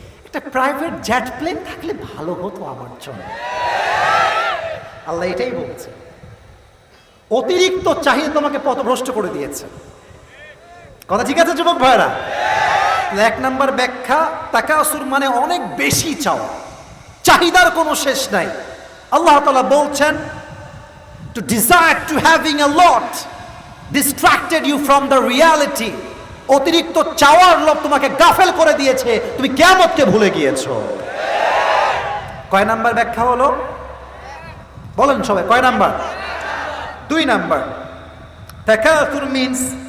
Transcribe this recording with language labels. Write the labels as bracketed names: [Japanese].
[Bangla] একটা private jet plane থাকলে ভালো হতো আমার জন্য। আল্লাহ এটাই বলছে। অতিরিক্ত চাহিদা তোমাকে পথভ্রষ্ট করে দিয়েছে। কথা ঠিক আছে যুবক ভাইরা? এক নাম্বার ব্যাখ্যা, তাকাসুর মানে অনেক বেশি চাওয়া, চাহিদার কোনো শেষ নাই। আল্লাহ তাআলা বলছেন, [English] to desire to having a lot distracted you from the reality. [Bangla] অতিরিক্ত চাওয়ার লোভ তোমাকে গাফেল করে দিয়েছে, তুমি কিয়ামতকে ভুলে গিয়েছো। কয় নাম্বার ব্যাখ্যা হলো বলেন সবাই, কয় নাম্বার? 2 নাম্বার। তাকাসুর means